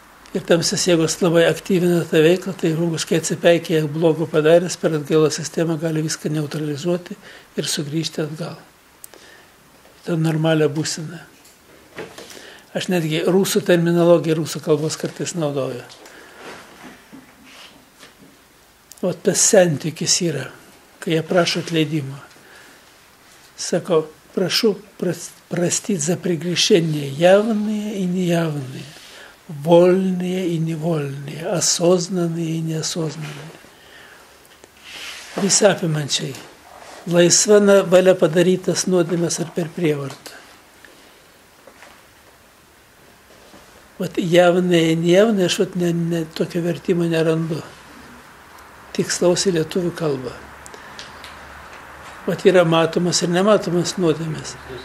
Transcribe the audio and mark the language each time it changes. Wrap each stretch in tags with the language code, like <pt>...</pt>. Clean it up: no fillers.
<lt>Ir tamsios jėgos labai aktyvina tą veiklą, tai žmogus, kai atsipeikėja blogo padaręs, per atgailos sistemą gali viską neutralizuoti ir sugrįžti atgal. Ta normalią būseną. Aš netgi rusų terminologiją, rusų kalbos kartais naudoju. O tas santykis yra, kai jie prašo atleidimo. Sako,</lt> <ru>прошу простить за прегрешения явные и неявные, вольные и невольные, осознанные и неосознанные.</ru> <lt>Visapimančiai. Laisva valia padarytas nuodėmes ar per prievartą. Vat javnai, nejavnai, aš tokio vertimo nerandu. Tikslaus į lietuvių kalbą. Vat yra matomas ir nematomas nuodėmės.</lt>